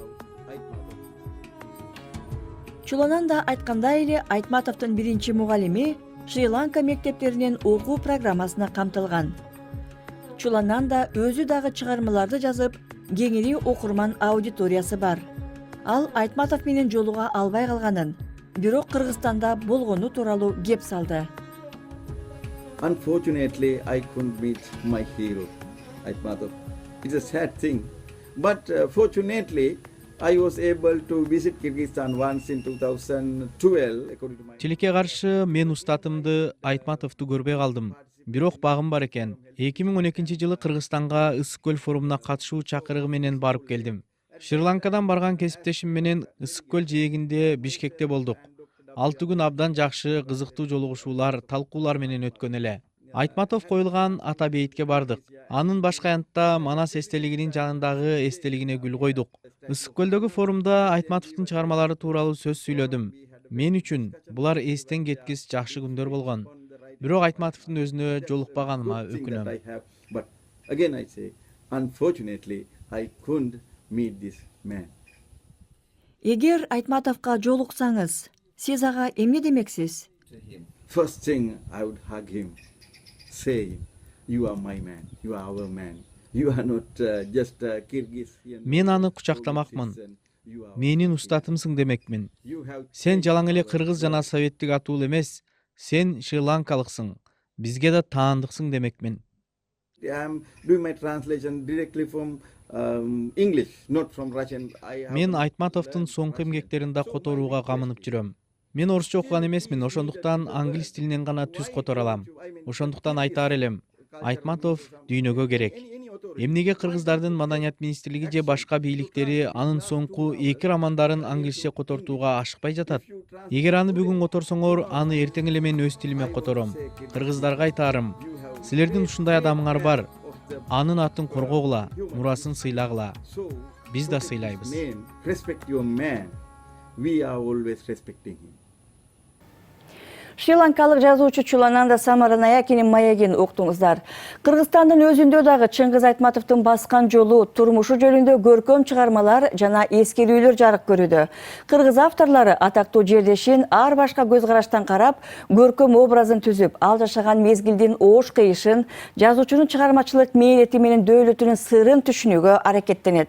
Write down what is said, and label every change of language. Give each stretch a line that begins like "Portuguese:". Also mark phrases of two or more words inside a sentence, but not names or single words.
Kyrgyz: Чулананда айткандай эле Айтматовдун биринчи мугалими Шри-Ланка мектептеринин окуу программасына камтылган. Чулананда өзү дагы чыгармаларды жазып, кеңири окурман аудиториясы бар. Ал Айтматов менен жолуга албай калганын, бирок Кыргызстанда болгону тууралуу кеп салды.
English: Unfortunately, I couldn't meet my hero, Aitmatov. It's a sad thing. But fortunately, I was able to visit Kyrgyzstan once in 2012, according to my...
Kyrgyz: Тилекке каршы мен устатымды Айтматовду көрбөй калдым. Бирок багым бар экен. 2012 жылы Кыргызстанга Ысык көл форумуна катышуу чакырыгы менен барып келдим. Шри-Ланкадан барган кесиптешим менен Ысык көл жээгинде Бишкекте болдук. 6 күн абдан жакшы, кызыктуу жолугушуулар, талкуулар менен өткөн эле. Айтматов коюлган ата бейитке бардык. Анын башка аянтта Манас эстелигинин жанындагы эстелигине гүл койдук. Ысык көлдөгү форумда Айтматовдун чыгармалары тууралуу сөз сүйлөдүм. Мен үчүн булар эстен кеткис жакшы күндөр болгон. Бирок Айтматовдун өзүнө жолукпаганыма өкүнөм.
English: But again I say, unfortunately, I couldn't meet this man.
Kyrgyz: Эгер Айтматовго жолуксаңыз, сиз ага эмне демексиз?
English: First thing, I would hug him, say, you are my man, you are our man. You are not just Kyrgyz.
Kyrgyz: Мен аны кучактамакмын. Менин устатымсың демекмин. Сен жалаң эле кыргыз жана советтик атуул эмес, сен шри-ланкалыксың. Бизге да таандыксың демекмин.
English: I am doing my translation directly from English, not from Russian.
Kyrgyz: Мен Айтматовдун соңку эмгектерин да которууга камынып жүрөм. Мен орусча окуган эмесмин, ошондуктан англис тилинен гана түз котора алам. Ошондуктан айтаар элем, Айтматов дүйнөгө керек. Эмнеге кыргыздардын маданият министрлиги же башка бийликтери анын соңку 2 романдарын англисче котортууга ашыкпай жатат? Эгер аны бүгүн которсоңор, аны эртең эле мен өз тилиме котором. Кыргыздарга айтаарым, силердин ушундай адамыңар бар. Анын атын коргогула, мурасын сыйлагыла. Биз да сыйлайбыз.
English: Respect your man. We are always respecting him.
Kyrgyz: Шри-Ланкалык жазуучу Чулананда Самаранаякинин маегин уктуңуздар. Кыргызстандын өзүндө дагы Чыңгыз Айтматовдун баскан жолу, турмушу жөнүндө көркөм чыгармалар жана эскерүүлөр жарык көрүүдө. Кыргыз авторлору атактуу жердешин ар башка көз караштан карап, көркөм образын түзүп, ал жашаган мезгилдин оош кыйышын, жазуучунун чыгармачылык мээлети менен дөөлөтүнүн сырын түшүнүүгө аракеттенет.